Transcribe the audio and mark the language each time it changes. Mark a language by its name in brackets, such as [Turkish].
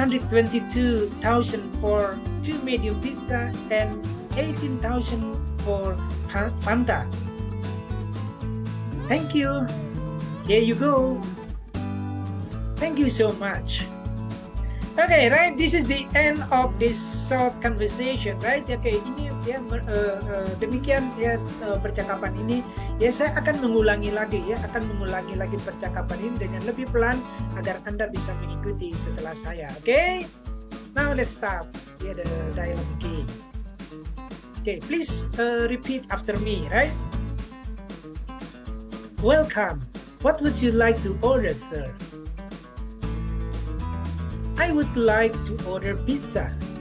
[English] 122,000 for 2 medium pizza and 18,000 for Fanta. Thank you. Here you go. Thank you so much. Okay, right. This is the end of this short conversation, right? [Indonesian] Okay, ini ya demikian ya percakapan ini. Ya saya akan mengulangi lagi percakapan ini dengan lebih pelan agar Anda bisa mengikuti setelah saya. [English] Okay? Now let's start the dialogue again. Okay, please repeat after me, right? Welcome. What would you like to order, sir? I would like to order pizza.